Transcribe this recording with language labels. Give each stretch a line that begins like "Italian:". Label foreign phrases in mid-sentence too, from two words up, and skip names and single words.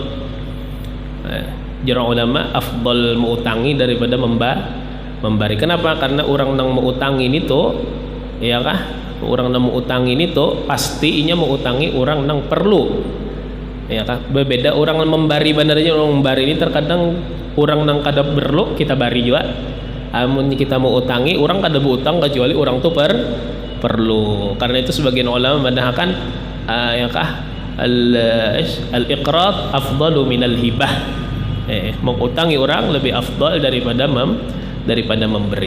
Banjar: Jara ulama afdal mengutangi daripada memberi.
Indonesian: Kenapa? Karena orang yang mengutangi itu orang yang mengutangi itu pasti inya mengutangi orang yang perlu, berbeda orang yang memberi.
Banjar: Benernya orang memberi ini terkadang orang yang kada perlu kita bari juga. Amun kita mau utangi, orang kada berutang kecuali orang tu perlu.
Indonesian: Karena itu sebagian ulama mendahkan
Arabic: الإقراض أفضل من الهبة.
Indonesian: Mengutangi orang lebih afdal daripada memberi.